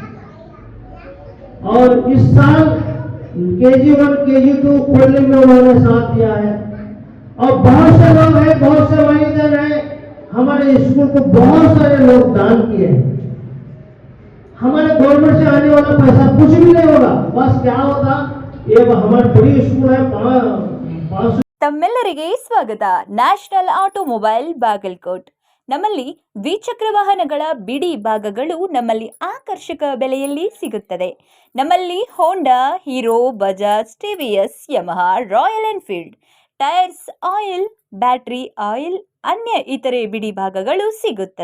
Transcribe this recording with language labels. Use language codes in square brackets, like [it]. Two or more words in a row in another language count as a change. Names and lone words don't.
[hi] और इस साल KG1 KG2 खोलने में उन्होंने साथ दिया है. और बहुत से लोग हैं, बहुत से वालिदैन हैं, हमारे स्कूल को बहुत सारे लोग दान किए हैं. हमारे गवर्नमेंट से आने वाला पैसा कुछ भी नहीं होगा. बस क्या होता, ये हमारी बड़ी स्कूल है. [kn] ತಮ್ಮೆಲ್ಲರಿಗೆ ಸ್ವಾಗತ. ನ್ಯಾಷನಲ್ ಆಟೋಮೊಬೈಲ್ ಬಾಗಲಕೋಟ್. ನಮ್ಮಲ್ಲಿ ದ್ವಿಚಕ್ರ ವಾಹನಗಳ ಬಿಡಿ ಭಾಗಗಳು ನಮ್ಮಲ್ಲಿ ಆಕರ್ಷಕ ಬೆಲೆಯಲ್ಲಿ ಸಿಗುತ್ತದೆ. ನಮ್ಮಲ್ಲಿ ಹೋಂಡಾ, ಹೀರೋ, ಬಜಾಜ್, ಟಿವಿಎಸ್, ಯಮಹಾ, ರಾಯಲ್ ಎನ್ಫೀಲ್ಡ್, [en] tyres, oil, battery oil, [kn] ಅನ್ಯ ಇತರೆ ಬಿಡಿ ಭಾಗಗಳು ಸಿಗುತ್ತದೆ.